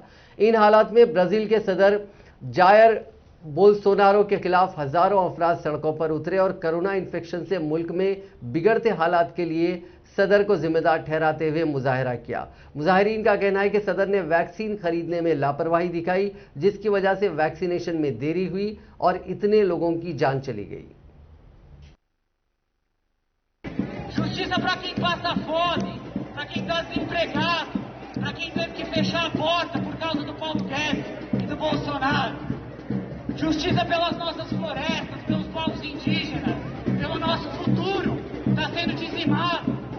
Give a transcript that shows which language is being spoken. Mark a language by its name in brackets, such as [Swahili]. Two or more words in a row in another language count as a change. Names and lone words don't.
[Urdu] ان حالات میں برازیل کے صدر جائر بولسونارو کے خلاف ہزاروں افراد سڑکوں پر اترے اور کورونا انفیکشن سے ملک میں بگڑتے حالات کے لیے صدر کو ذمہ دار ٹھہراتے ہوئے مظاہرہ کیا. مظاہرین کا کہنا ہے کہ صدر نے ویکسین خریدنے میں لاپرواہی دکھائی، جس کی وجہ سے ویکسینیشن میں دیری ہوئی اور اتنے لوگوں کی جان چلی گئی. [Portuguese] Justiça para quem passa fome, para quem está desempregado, para quem teve que fechar a porta por causa do Paulo Guedes e do Bolsonaro. Justiça pelas nossas florestas, pelos povos indígenas, pelo nosso futuro, está sendo dizimado.